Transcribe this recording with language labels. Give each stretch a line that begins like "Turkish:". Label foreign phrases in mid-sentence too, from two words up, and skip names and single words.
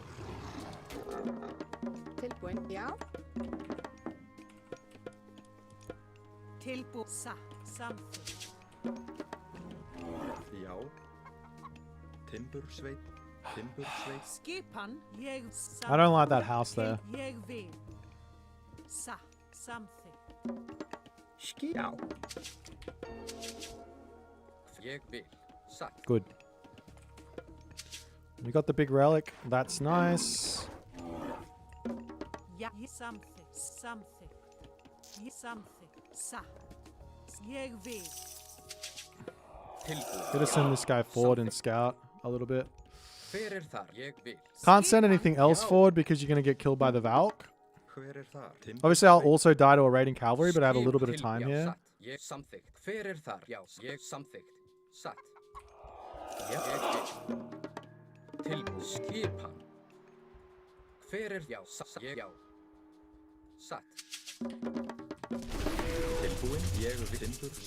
Icelandic: Tilbúin, já. Tilbúsa. Samþykkt. Já. Timbursveit. Timbursveit. Skipan, ég
English: I don't like that house there.
Icelandic: Ég vil. Something. Já. Ég vil. Satt.
English: Good. We got the big relic. That's nice.
Icelandic: Ja, something. Ég vil. Tilbúin.
English: Gotta send this guy forward and scout a little bit.
Icelandic: Hver þar? Ég vil.
English: Can't send anything else forward because you're gonna get killed by the Valk.
Icelandic: Hver þar?
English: Obviously, I'll also die to a raiding cavalry, but I have a little bit of time here.
Icelandic: Satt. Ég samþykkt. Hver þar? Já, ég samþykkt. Satt. Ég vil. Tilbúin. Skipan. Hver já, satt. Ég já. Satt. Tilbúin. Ég vil. Timbursveit.